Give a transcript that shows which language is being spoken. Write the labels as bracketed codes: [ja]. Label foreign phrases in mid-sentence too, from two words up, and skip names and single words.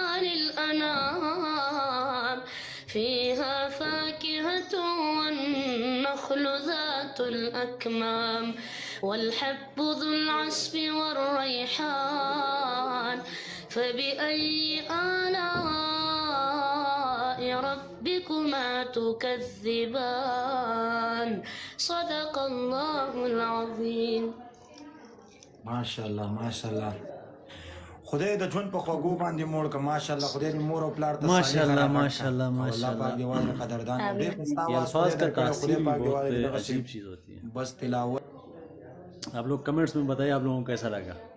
[ar] للأنام، فيها فاكهة والنخل ذات الأكمام، والحب ذو العصف والريحان، فبأي آلاء ربكما تكذبان. صدق الله العظيم. ماشاءالله ماشاءالله [ps] خدای د ژوند په خوږو باندې موړ که ماشاءالله. خدای دې مور او پلار ته [ur] ماشاءاللہ ماشاءاللہ [ps] الله پاک [ur] माशाल्लाह। [ps] دې واړه قدردان ډېر ښایسته [ur] ये [ps] اواز [ur] الفاظ کا [ps] خدای [ur] तासीर [ps] پاک دې [ur] बहुत [ps] واړه [ur] عجیب چیز ہوتی ہے. بس تلاوت آپ لوگ کمنٹس میں بتائیے آپ لوگوں کو کیسا لگا.